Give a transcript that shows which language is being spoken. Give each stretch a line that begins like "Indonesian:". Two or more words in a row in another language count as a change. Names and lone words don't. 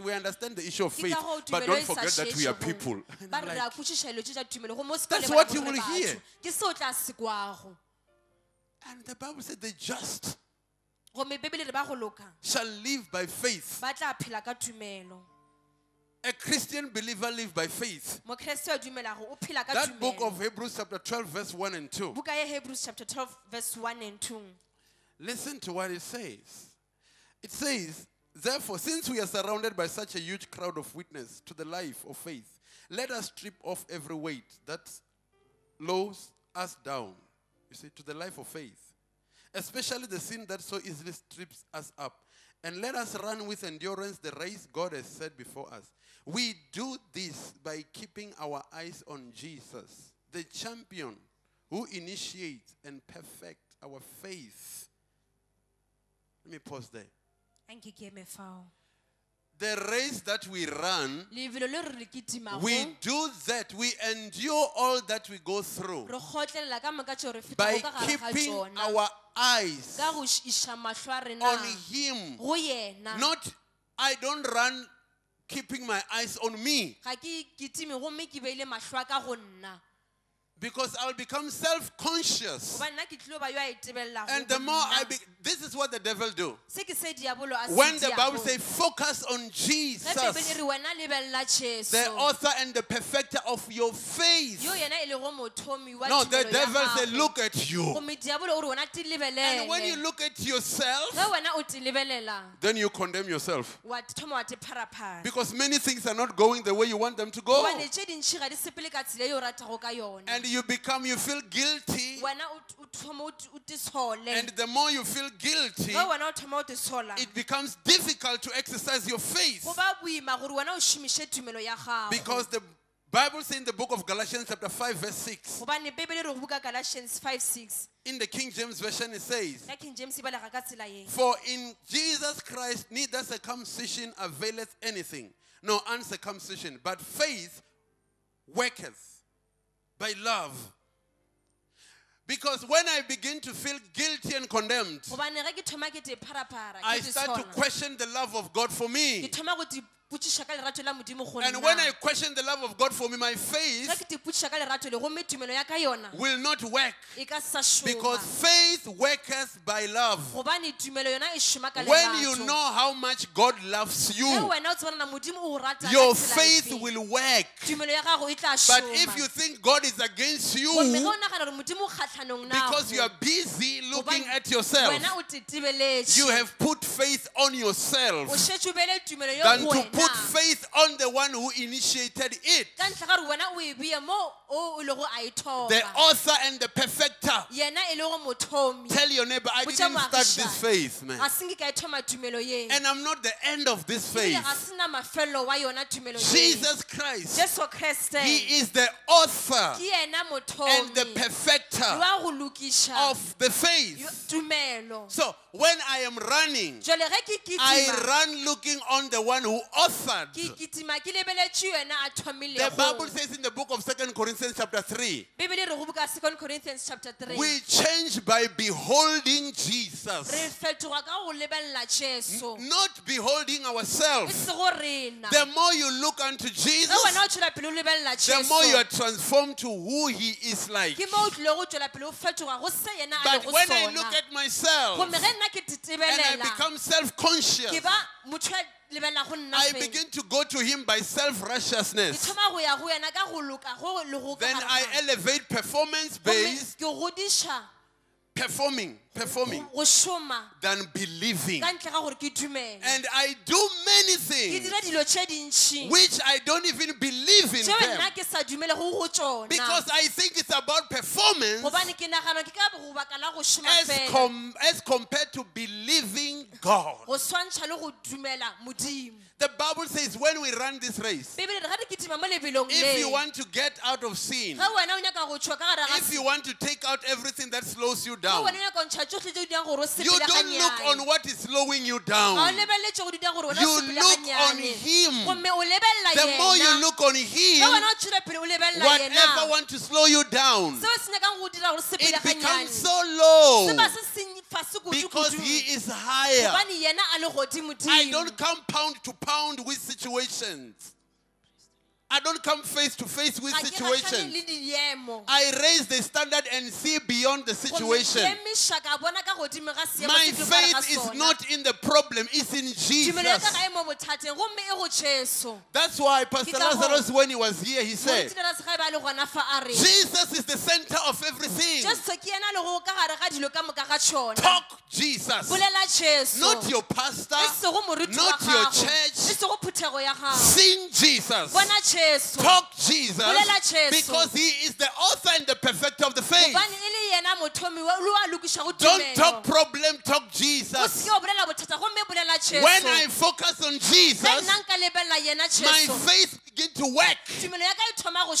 English: We understand the issue of faith, but don't forget that we are people. That's what you will hear. And the Bible said the just shall live by faith. A Christian believer lives by faith.
Northern Sotho: mokreste a dumelago o phela ka
English: That book
Northern Sotho: tumelo.
English: of Hebrews chapter 12 verse 1 and 2.
Northern Sotho: Buka ya
English: Hebrews chapter 12 verse 1 and 2. Listen to what it says. It says, therefore, since we are surrounded by such a huge crowd of witnesses to the life of faith, let us strip off every weight that loads us down, you see, to the life of faith, especially the sin that so easily strips us up. And let us run with endurance the race God has set before us. We do this by keeping our eyes on Jesus, the champion who initiates and perfects our faith. Let me pause there.
Northern Sotho: Anke ke eme fao.
English: The race that we run,
Northern Sotho: Lebelo le re le kitimago,
English: we do that. We endure all that we go through
Northern Sotho: re kgotlelela ka moka tšeo re
English: by
Northern Sotho: fetago ka gare ga
English: keeping
Northern Sotho: tšona.
English: our eyes
Northern Sotho: Ka go iša mahlo a rena
English: on Him.
Northern Sotho: go yena.
English: Not, I don't run keeping my eyes on me,
Northern Sotho: Ga ke kitime gomme ke beile mahlo a ka go nna.
English: because I'll become self-conscious.
Northern Sotho: Goba nna ke tlilo ba yo a itebelelago
English: And
Northern Sotho: go
English: the more I
Northern Sotho: nna.
English: be, this is what the devil do.
Northern Sotho: Se ke se diabolo a se
English: When the Bible
Northern Sotho: diago.
English: says focus on
Northern Sotho: Ge Bibele e
English: Jesus,
Northern Sotho: re wena lebelela Jesu.
English: the author and the perfecter of your faith.
Northern Sotho: Yo yena e lego mothomi wa
English: No, the
Northern Sotho: tumelo ya
English: devil said,
Northern Sotho: gago.
English: look at you.
Northern Sotho: Gomme diabolo o re wena ti
English: And when you
Northern Sotho: lebelele.
English: look at yourself,
Northern Sotho: Ge wena o ti lebelela, then you condemn yourself. wa thoma wa te pharaphara.
English: Because many things are not going the way you want them to go.
Northern Sotho: Gobane tše dintši ga di sepele ka tsela e o ratago ka yona.
English: And you feel guilty.
Northern Sotho: Wena o thoma o te sole.
English: And the more you feel guilty,
Northern Sotho: Ge wena o thoma o te sola,
English: it becomes difficult to exercise your faith.
Northern Sotho: go ba boima gore wena o šomiše tumelo ya gago.
English: Because the Bible says in the book of Galatians chapter 5 verse 6,
Northern Sotho: Gobane Bibele e re go buka Galatians 5:6.
English: in the King James Version it says,
Northern Sotho: Ya King James e balega ka tsela ye.
English: for in Jesus Christ neither circumcision availeth anything, nor uncircumcision, but faith worketh by love. Because when I begin to feel guilty and condemned,
Northern Sotho: Gobane ge ke thoma ke te pharaphara,
English: I
Northern Sotho: ke te
English: start to
Northern Sotho: sola,
English: question the love of God for
Northern Sotho: ke
English: me.
Northern Sotho: thoma go te ipotšiša ka lerato la Modimo go
English: And when I
Northern Sotho: nna.
English: question the love of God for me, my
Northern Sotho: Ge
English: faith
Northern Sotho: ke te ipotšiša ka lerato le gomme tumelo ya ka yona
English: will not work.
Northern Sotho: e ka sa
English: Because
Northern Sotho: šoma.
English: faith worketh by love.
Northern Sotho: Gobane tumelo yona e šoma ka
English: When you
Northern Sotho: lerato.
English: know how much God loves
Northern Sotho: Ge
English: you,
Northern Sotho: wena o tsebana na Modimo o go rata ka
English: your
Northern Sotho: tsela
English: faith
Northern Sotho: efe,
English: will work.
Northern Sotho: tumelo ya gago e tla
English: But
Northern Sotho: šoma.
English: if you think God is against
Northern Sotho: Gomme ge
English: you
Northern Sotho: o nagana gore Modimo o kgatlhanong
English: because you
Northern Sotho: nago,
English: are busy looking
Northern Sotho: gobane
English: at yourself,
Northern Sotho: wena o te tebeletše,
English: you have put faith on
Northern Sotho: o
English: yourself
Northern Sotho: šetše o beile tumelo yo
English: than
Northern Sotho: go
English: to put
Northern Sotho: wena.
English: faith on the one who initiated it,
Northern Sotho: Ka ntlha ga gore wena o e bea mo o lego a e
English: the
Northern Sotho: thoba.
English: author and the perfecter.
Northern Sotho: Yena e lego mothomi.
English: Tell your neighbor, I
Northern Sotho: Botša
English: didn't start this
Northern Sotho: moagišane,
English: faith, man.
Northern Sotho: ga senke ka e thoma tumelo ye.
English: And I'm not the end of this
Northern Sotho: Ebile
English: faith.
Northern Sotho: ga sena mafelelo wa yona tumelo ye.
English: Jesus Christ,
Northern Sotho: Jesu Kriste
English: He is the author
Northern Sotho: ke yena
English: and the
Northern Sotho: mothomi
English: perfecter
Northern Sotho: wa go lokiša
English: of the faith.
Northern Sotho: tumelo.
English: So when I am running,
Northern Sotho: Jwale ge ke
English: I
Northern Sotho: kitima,
English: run looking on the one who authored.
Northern Sotho: ke kitima ke lebeletše yena a
English: The
Northern Sotho: thomilego.
English: Bible says in the book of 2 Corinthians chapter 3,
Northern Sotho: Bibele e re go buka 2 Corinthians chapter 3.
English: we change by beholding
Northern Sotho: Re
English: Jesus,
Northern Sotho: fetoga ka go lebelela Jesu.
English: not beholding
Northern Sotho: E
English: ourselves.
Northern Sotho: se go rena.
English: The more you look unto
Northern Sotho: Ge
English: Jesus,
Northern Sotho: wena o tšwela pele o lebelela
English: the more you
Northern Sotho: Jesu,
English: are transformed to who He is like.
Northern Sotho: ke mo o tlile go tšwela pele o fetoga go se yena a
English: But
Northern Sotho: lego
English: when I
Northern Sotho: sona.
English: look at myself
Northern Sotho: Gomme ge nna ke
English: and I
Northern Sotho: tetebelela,
English: become self-conscious,
Northern Sotho: ke ba motho a lebelela go nna
English: I
Northern Sotho: fela.
English: begin to go to Him by
Northern Sotho: Ke
English: self-righteousness.
Northern Sotho: thoma go ya go yena ka go loka go le go ka
English: Then
Northern Sotho: gare
English: I
Northern Sotho: ga-
English: elevate
Northern Sotho: Gomme
English: performance-based,
Northern Sotho: ke godiša
English: performing
Northern Sotho: go šoma
English: than believing.
Northern Sotho: ka ntle ga gore ke dumele.
English: And I do many
Northern Sotho: Ke
English: things
Northern Sotho: dira dilo tše dintši
English: which I don't even believe in
Northern Sotho: tšeo
English: them
Northern Sotho: nna ke sa dumele go tšona.
English: because I think it's about performance
Northern Sotho: Gobane ke nagana ke ka go baka la go šoma
English: as,
Northern Sotho: fela,
English: as compared to believing God.
Northern Sotho: go swantšha le go dumela Modimo.
English: The Bible says when we run this race,
Northern Sotho: Bibele e re ga re kitima mo lebelong
English: if you
Northern Sotho: le,
English: want to get out of sin,
Northern Sotho: ge wena o nyaka go tšhwa ka gare ga
English: if you want to take out everything that slows you
Northern Sotho: ge
English: down,
Northern Sotho: wena o nyaka go ntšha tšohle tšeo di yang gore o
English: you don't look
Northern Sotho: sepele
English: on what is slowing you
Northern Sotho: ga o
English: down.
Northern Sotho: lebelele tšeo di dira gore wena
English: You
Northern Sotho: o sepele
English: look on
Northern Sotho: ganyane.
English: Him.
Northern Sotho: Gomme o lebelela
English: The more you
Northern Sotho: yena.
English: look on
Northern Sotho: Ge
English: Him,
Northern Sotho: wena o tšwela pele o lebelela
English: whatever
Northern Sotho: yena,
English: want to slow you down,
Northern Sotho: seo se nyakang go dira gore o sepele
English: it becomes
Northern Sotho: ganyane
English: so low
Northern Sotho: se ba se seng fase
English: because
Northern Sotho: kudu-kudu.
English: He is higher.
Northern Sotho: Gobane yena a le
English: I
Northern Sotho: godimo-dimo.
English: don't come pound to pound with situations. I don't come face to face with
Northern Sotho: ga ke gahlane
English: situations.
Northern Sotho: le diemo.
English: I raise the standard and see beyond the
Northern Sotho: Go
English: situation.
Northern Sotho: emiša ka bona ka godimo ga seemo
English: My
Northern Sotho: se ke gare ga
English: faith is
Northern Sotho: sona.
English: not in the problem, it's in
Northern Sotho: Tumelo ya ka
English: Jesus.
Northern Sotho: ga e mo bothateng gomme e go Jesu.
English: That's why Pastor
Northern Sotho: Ke ka hoo,
English: Lazarus, when he was here, he said,
Northern Sotho: Moruti Lazarus ga e ba le gona fa a re,
English: Jesus is the center of everything.
Northern Sotho: Jesu ke yena le go ka gare ga dilo ka moka ga tšona.
English: Talk Jesus.
Northern Sotho: Bolela Jesu.
English: Not your pastor,
Northern Sotho: E sego moruti wa
English: not your
Northern Sotho: gago. E
English: church.
Northern Sotho: sego phuthego ya gago.
English: Sing Jesus.
Northern Sotho: Bona Jesu.
English: Talk Jesus.
Northern Sotho: Bolela Jesu.
English: Because he is the author and the perfecter of the faith.
Northern Sotho: Gobane e le yena mothomi wa lo a lokišago
English: Don't talk
Northern Sotho: tumelo.
English: problem, talk
Northern Sotho: O
English: Jesus.
Northern Sotho: seke wa bolela bothata gomme bolela Jesu.
English: When I focus on
Northern Sotho: Ge
English: Jesus,
Northern Sotho: nna nka lebelela yena
English: my
Northern Sotho: Jesu.
English: faith begins to work
Northern Sotho: Tumelo ya ka e thoma go